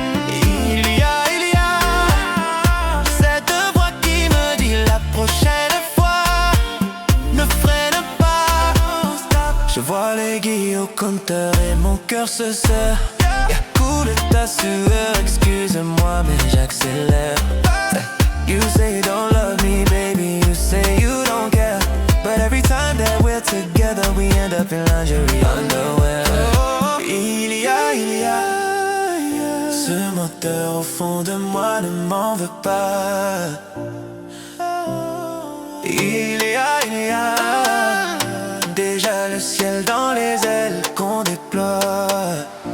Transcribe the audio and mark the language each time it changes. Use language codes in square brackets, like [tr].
[fr] Il y a cette voix qui me dit la prochaine fois ne freine pas. Je vois l'aiguille au compteur et mon cœur se serre. Coule ta sueur, excuse-moi mais j'accélère. [en] You say you don't love me, baby, you say you don't care. But every time that we're together, we end up in lingerie underwear. [fr] Il y a ce moteur au fond de moi, ne m'en veux pas. Il y a déjà le ciel dans les ailes qu'on déploie.